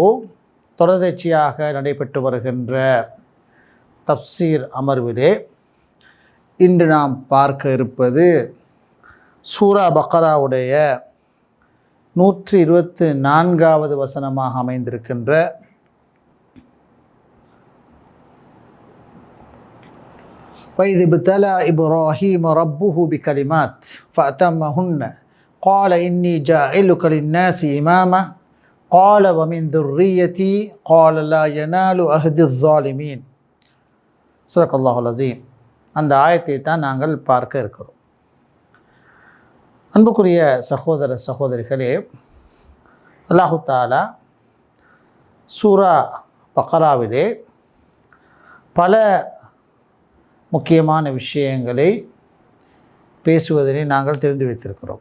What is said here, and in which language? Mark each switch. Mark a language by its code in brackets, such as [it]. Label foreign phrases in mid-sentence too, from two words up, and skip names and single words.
[ta] தொடர்ச்சியாக நடைபெற்று வருகின்ற தஃப்சீர் அமர்விலே இன்று நாம் பார்க்க இருப்பது சூரா பக்ராவுடைய 124வது வசனமாக அமைந்திருக்கின்ற [ar] وَإِذِ ابْتَلَى إِبْرَاهِيمَ رَبُّهُ بِكَلِمَاتٍ فَأَتَمَّهُنَّ قَالَ إِنِّي جَاعِلُكَ لِلنَّاسِ إِمَامًا قَالَ وَمِنْ ذُرِّيَّتِي قَالَ لَا يَنَالُ عَهْدِي الظَّالِمِينَ. صدق الله العظيم. [ta] அந்த ஆயத்தை தான் நாங்கள் பார்க்க இருக்கிறோம். அன்புக்குரிய சகோதர சகோதரிகளே, [ar] الله تعالى [ta] சூரா பக்ராவிலே பல முக்கியமான விஷயங்களை பேசுவதனை நாங்கள் தெரிந்து வைத்திருக்கிறோம்.